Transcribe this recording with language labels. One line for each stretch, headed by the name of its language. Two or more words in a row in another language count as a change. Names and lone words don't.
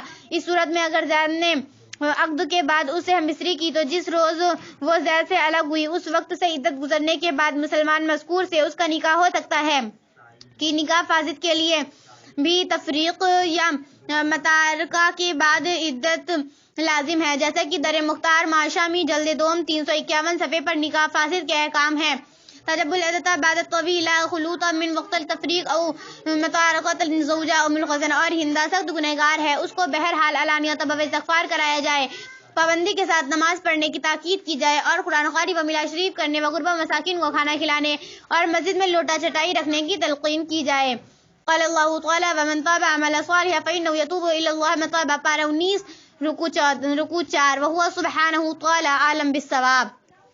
Urdu: اس صورت میں اگر زید نے عقد کے بعد اس سے ہم بستری کی تو جس روز وہ زید سے الگ ہوئی اس وقت سے عدت گزرنے کے بعد مسلمان مذکور سے اس کا نکاح ہو سکتا ہے کہ نکاح فاسد کے لیے بھی تفریق یا متارکہ کے بعد عدت لازم ہے، جیسا کہ در مختار معشامی جلد دوم 351 صفحے پر نکاح فاسد کے احکام ہے۔
Arabic: تجب العدت بعد الطویل خلوط من وقت التفریق او متارکۃ الزوجہ او من الخزن،
Urdu: اور ہندا سخت گنہگار ہے، اس کو بہرحال علانیہ توبہ استغفار کرایا جائے، پابندی کے ساتھ نماز پڑھنے کی تاکید کی جائے اور قرآن خوانی و میلاد شریف کرنے و غربا مساکین کو کھانا کھلانے اور مسجد میں لوٹا چٹائی رکھنے کی تلقین کی جائے۔
Arabic: قال اللہ تعالی ومن تاب عمل صالحا فإنه يتوب إلى الله متابا،
Urdu: پارہ 19 رکوع 4
Arabic: وهو سبحانہ تعالی عالم بالصواب۔